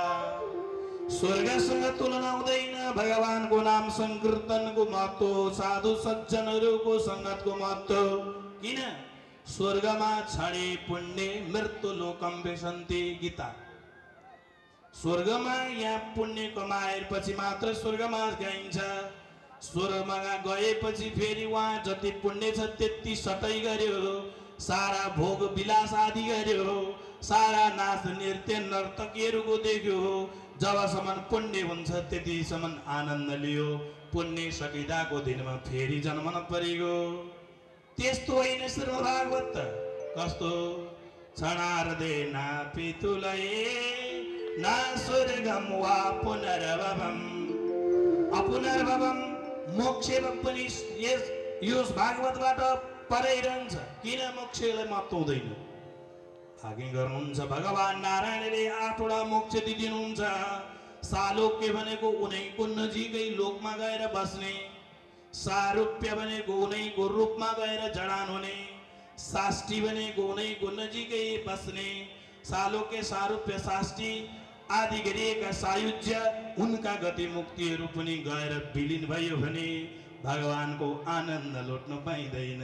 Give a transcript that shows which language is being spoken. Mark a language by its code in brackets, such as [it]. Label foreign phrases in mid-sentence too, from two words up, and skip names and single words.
[ne] स्वर्गसँग तुलना हुँदैन भगवानको नाम संकीर्तनको महत्व, साधु सज्जनहरूको संगतको महत्व। किन? [sa] स्वर्गमा छडे पुण्य मृत्यु लोकम विशन्ति। [ne] गीता। स्वर्गमा यहाँ पुण्य कमाएपछि मात्र स्वर्गमा गइन्छ। स्वर्गमा गएपछि फेरि वहाँ जति पुण्य छ त्यति सटै गर्यो, सारा भोग विलास आदि गर्यो, सारा नाच नृत्य नर्तकीहरूको देख्यो। जबसम्म पुण्य हुन्छ त्यतिसम्म आनन्द लियो। पुण्य सकिदाको दिनमा फेरि जन्मन परेको। त्यस्तो होइन श्रीमद् भागवत। कस्तो? [sa] क्षणार्धे नापि तुलये न स्वर्गम वा पुनर्भवम्। [ne] अपुनर्भवम् मोक्ष पनि यस भागवतबाट परै रहन्छ। किन मोक्षलाई महत्त्व हुँदैन? आज्ञा गर्नुहुन्छ भगवान नारायणले 8वटा मोक्ष दिनुहुन्छ। सालोक्य भनेको उनैको नजिकै लोकमा गएर बस्ने, सारूप्य भनेको उनैको रूपमा गएर जडान हुने, साष्टी भनेको उनैको नजिकै बस्ने, सालोक्य सारूप्य साष्टी आदि गरिएका सायुज्य उनका गति मुक्तिहरू पनि गएर विलीन भयो भने भगवानको आनन्द लुट्न पाइँदैन।